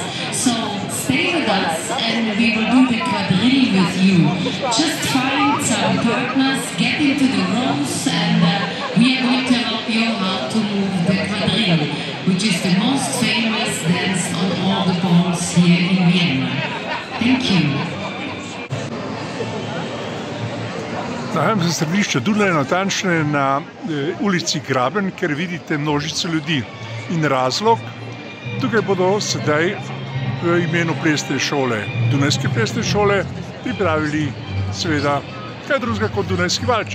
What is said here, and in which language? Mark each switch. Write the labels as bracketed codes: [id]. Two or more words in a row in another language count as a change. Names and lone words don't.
[en] So stay with us and we will do the quadrille with you. Just find some partners, get into the rows, and we are going to help you how to move the quadrille, which is the most famous dance on all the balls here in Vienna. Thank you. [sl] Nahajam se središče Dunaja, natančneje na ulici Graben, ker vidite množico ljudi. In razlog, tukaj bodo sedaj v imenu plesne šole, Dunajske plesne šole, pripravili seveda kaj drugega kot Dunajski valček.